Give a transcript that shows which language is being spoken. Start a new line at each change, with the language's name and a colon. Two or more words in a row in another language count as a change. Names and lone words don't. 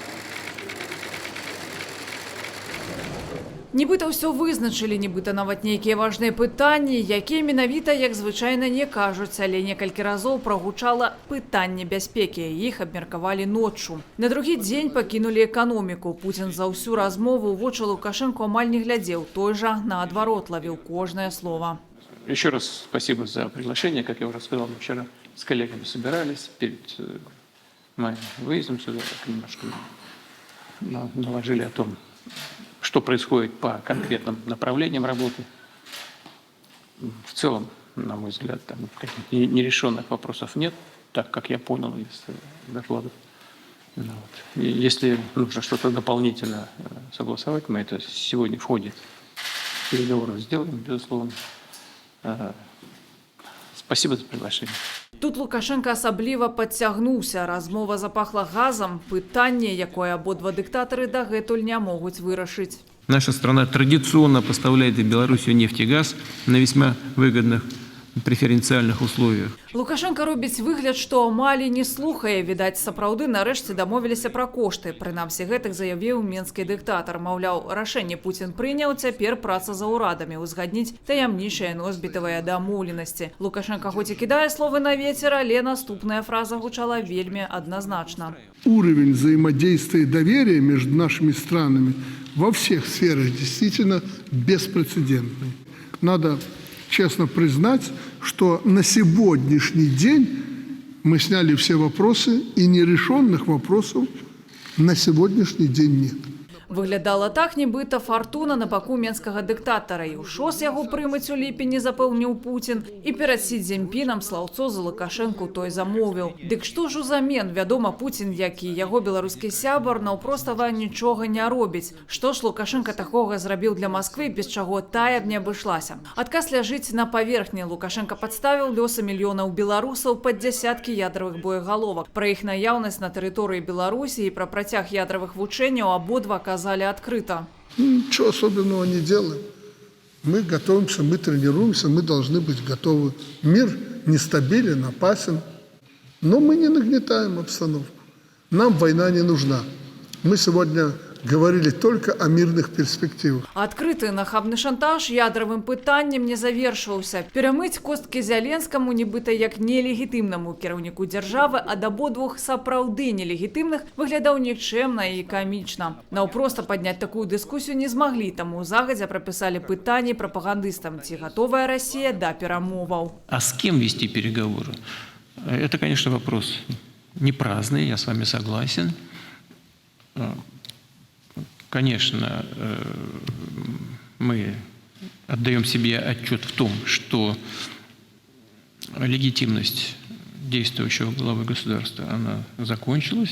Belarusian: Нібыта ўсё вызначылі, нібыта нават нейкія важныя пытанні, якія менавіта, як звычайна, не кажуць, але некалькі разоў прагучала пытанне бяспекі. Іх абмеркавалі ноччу. На другі дзень пакінулі эканоміку. Пуцін за ўсю размову ў вочы Лукашэнку амаль не глядзеў, той жа наадварот лавіў кожнае слово.
Russian: Еще раз спасибо за приглашение. Как я уже сказал, мы вчера с коллегами собирались перед моим выездом сюда, немножко наложили о том, что происходит по конкретным направлениям работы. В целом, на мой взгляд, там каких-то нерешенных вопросов нет, так как я понял из докладов. Вот. И если нужно что-то дополнительно согласовать, мы это сегодня в ходе переговоров сделаем, безусловно. Спасибо за приглашение.
Belarusian: Тут Лукашенко асабліва падцягнуўся. Размова запахла газам. Пытанне, якое абодва дыктатары дагэтуль не могуць вырашыць.
Russian: Наша страна традиционно поставляет в Белоруссию нефть и газ на весьма выгодных преференциальных условиях.
Belarusian: Лукашенко робіць выгляд, што амаль не слухае. Відаць, сапраўды нарэшце дамовіліся пра кошты. Прынамсі, гэтак заявіў менскі дыктатар. Маўляў, рашэнне Пуцін прыняў, цяпер праца за ўрадамі узгадніць таямнічыя носьбітавыя дамоўленасці. Лукашенко хоць і кідае словы на ветер, але наступная фраза гучала вельмі адназначна.
Russian: Уровень взаимодействия и доверия между нашими странами во всех сферах действительно беспрецедентный. Надо честно признать, что на сегодняшний день мы сняли все вопросы, и нерешенных вопросов на сегодняшний день нет.
Belarusian: Выглядала так, нібыта фартуна на баку менскага дыктатара. І ў ШОС яго прымаць у ліпені, запэўніў Пуцін. І перад Сі Цзіньпінам слаўцо за Лукашэнку той замовіў. Дык што ж узамен? Вядома, Пуцін, як і яго беларускі сябар, наўпростава нічога не робіць. Што ж Лукашенка такога зрабіў для Масквы, без чаго тая б не абышлася? Адказ ляжыць на паверхні. Лукашенка падставіў лёсы мільёнаў беларусаў пад дзясяткі ядравых боегаловак. Пра іх наяўнасць на тэрыторыі Беларусі і пра працяг ядравых вучэнняў абодва казалі открыто.
Russian: Ничего особенного не делаем. Мы готовимся, мы тренируемся, мы должны быть готовы. Мир нестабилен, опасен, но мы не нагнетаем обстановку. Нам война не нужна. Мы сегодня говорили только о мирных перспективах.
Belarusian: Адкрыты нахабны шантаж ядравым пытаннем не завершыўся. Перамыць косткі Зяленскаму нібыта як нелегітымнаму кіраўніку дзяржавы ад абодвух сапраўды нелегітымных выглядаў нікчэмна і камічна. Наўпроста падняць такую дыскусію не змаглі, таму загадзя прапісалі пытанні прапагандыстам, ці гатовая Расія да перамоваў.
Russian: А с кем вести переговоры? Это, конечно, вопрос не праздный, я с вами согласен. Конечно, мы отдаем себе отчет в том, что легитимность действующего главы государства, она закончилась.